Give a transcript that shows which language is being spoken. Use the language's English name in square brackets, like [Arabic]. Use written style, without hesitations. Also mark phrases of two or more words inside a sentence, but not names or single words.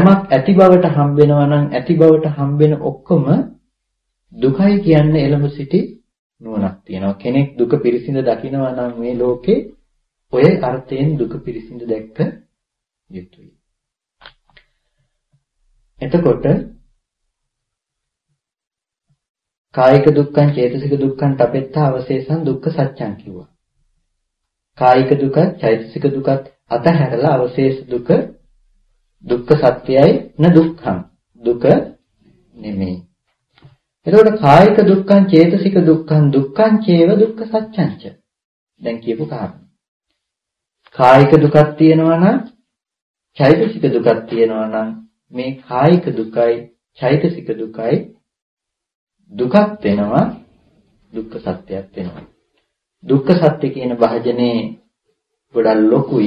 [Sinhala] යමක් ඇති බවට හම්බෙනවා නම් ඇති බවට හම්බෙන ඔක්කොම දුකයි කියන්නේ එළඹ සිටි නුවණක් තියෙනවා. කෙනෙක් දුක පිරිසිඳ දකිනවා නම් මේ ලෝකේ ඔය අර්ථයෙන් දුක පිරිසිඳ දැක්ක යුතුයි. [Pali] එතකොට කායික දුක්ඛං චේතසික දුක්ඛං තපෙත්තා අවශේෂං දුක්ඛ සත්‍යං කිව්වා. [Sinhala] කායික දුක චෛතසික දුකත් අතහැරලා අවශේෂ දුක දුක්ඛ සත්‍යයි [Pali] න දුක්ඛං [Sinhala] දුක නෙමෙයි. [Pali] එතකොට කායික දුක්ඛං චේතසික දුක්ඛං දුක්ඛං චේව දුක්ඛ සත්‍යං ච. [Sinhala] දැන් කියපු කාරණා. කායික දුකක් තියෙනවා නම් චෛතසික දුකක් තියෙනවා නම් මේ කායික දුකයි චෛතසික දුකයි දුකක් වෙනවා දුක්ඛ සත්‍යයක් වෙනවා. දුක්ඛ සත්‍ය කියන භාජනේ ගොඩක් ලොකුයි.